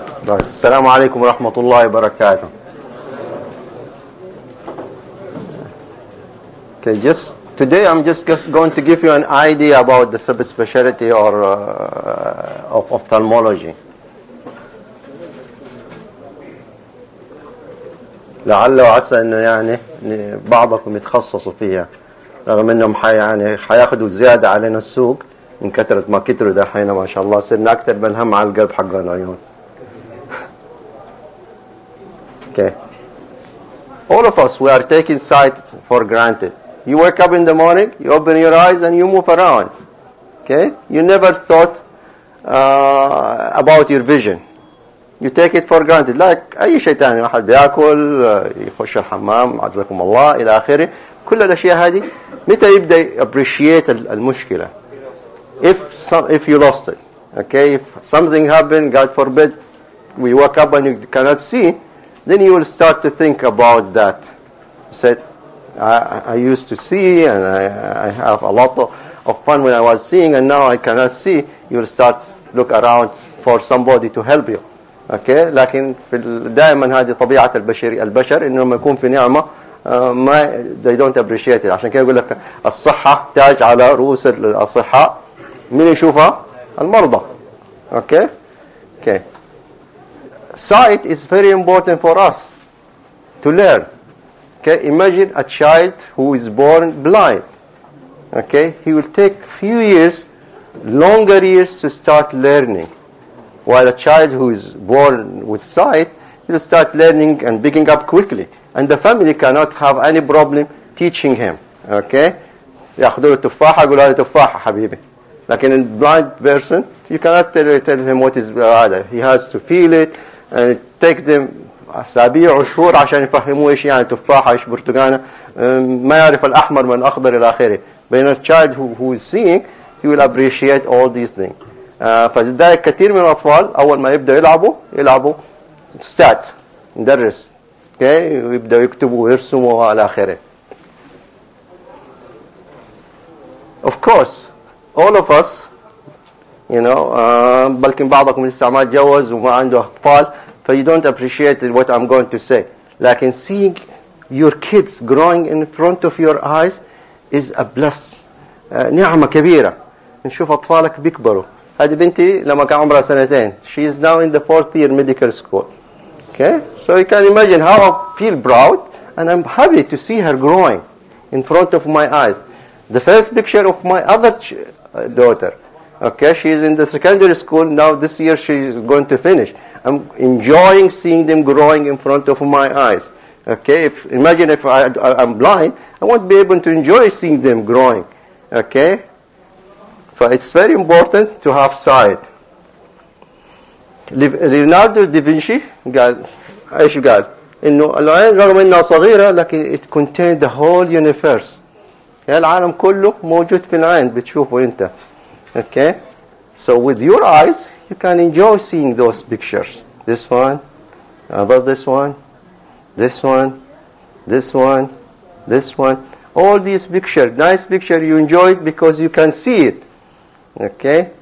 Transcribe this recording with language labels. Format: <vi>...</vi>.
<ar>السلام عليكم ورحمة الله وبركاته.</ar> <en>Okay, just today I'm just going to give you an idea about the subspecialty or of ophthalmology.</en> <ar>لعل وعسى أن يعني بعضكم يتخصصوا فيها، رغم أنهم يعني حياخدوا زيادة علينا السوق من كثرة ما كتروا ده حينا ما شاء الله، صرنا أكثر من هم على القلب حق العيون.</ar> <en>Okay. All of us, we are taking sight for granted. You wake up in the morning, you open your eyes, and you move around. Okay? You never thought about your vision. You take it for granted.</en> <ar>Like أي شيء تاني، واحد بيأكل، يخش الحمام، عزكم الله، إلى آخره. كل الأشياء هذه، متى يبدأ appreciate المشكلة؟</ar> <en>If you lost it. Okay? If something happened, God forbid, we wake up and you cannot see, then you will start to think about that. You said, I used to see, and I have a lot of fun when I was seeing, and now I cannot see. You will start look around for somebody to help you. Okay?</en> <ar>لكن في دائما هذه طبيعة البشر إنه لما يكون في نعمة ما</ar> <en>they don't appreciate it.</en> <ar>عشان كده أقول لك الصحة تاج على رؤوس الأصحاء. مين يشوفها؟ المرضى. Okay? Okay.</ar> <en>Sight is very important for us to learn. Okay, imagine a child who is born blind. Okay, he will take few years, longer years to start learning. While a child who is born with sight, he will start learning and picking up quickly. And the family cannot have any problem teaching him.</en> <ar>Okay, يأخذوا التفاحة، يقول هذه تفاحة حبيبي.</ar> <en>لكن a blind person, you cannot tell him what is هذا. He has to feel it. And it takes them</en> <ar>أسابيع وشهور عشان يفهموا إيش يعني تفاحة إيش برتقانة، ما يعرف الأحمر من الأخضر إلى آخره. بين الشايد</ar> <en>who is seeing he will appreciate all these things.</en> <ar>فلذلك كثير من الأطفال أول ما يبدأ يلعبوا ستات ندرس. Okay؟ يبدأوا يكتبوا ويرسموا إلى آخره.</ar> <en>Of course all of us you know</en> <ar>بلكن بعضكم لسه ما تجوز وما عنده أطفال،</ar> <en>ف you don't appreciate what I'm going to say. لكن seeing your kids growing in front of your eyes is a bless.</en> <ar>نعمة كبيرة. نشوف أطفالك بيكبروا. هذه بنتي لما كان عمرها سنتين.</ar> <en>She is now in the fourth year medical school. Okay? So you can imagine how I feel proud and I'm happy to see her growing in front of my eyes. The first picture of my other daughter. Okay? She is in the secondary school. Now this year she is going to finish. I'm enjoying seeing them growing in front of my eyes. Okay, imagine if I'm blind, I won't be able to enjoy seeing them growing. Okay, but it's very important to have sight.</en> <ar>Leonardo da Vinci قال إنه العين رغم إنها صغيرة لكن</ar> <en>it contains the whole universe. Okay?</en> <ar>العالم كله موجود في العين بتشوفه أنت.</ar> <en>Okay, so with your eyes you can enjoy seeing those pictures. This one, another this one, this one, this one, this one. All these pictures, nice picture, you enjoy it because you can see it. Okay?</en>